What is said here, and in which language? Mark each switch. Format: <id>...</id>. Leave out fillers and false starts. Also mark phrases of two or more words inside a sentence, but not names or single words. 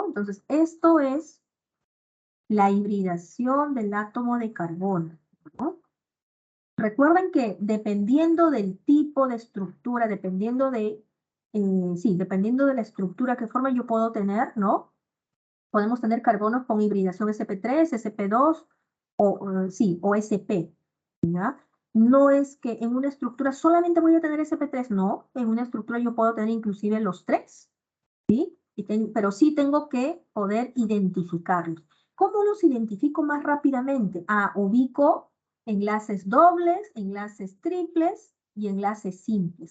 <es>Entonces, esto es la hibridación del átomo de carbono, ¿no? Recuerden que dependiendo del tipo de estructura, dependiendo de la estructura que forma, yo puedo tener, ¿no? Podemos tener carbonos con hibridación sp3, sp2 o sp, ¿ya? No es que en una estructura solamente voy a tener sp3, no. En una estructura yo puedo tener inclusive los tres, ¿sí? Pero sí tengo que poder identificarlos. ¿Cómo los identifico más rápidamente? Ubico enlaces dobles, enlaces triples y enlaces simples.</es>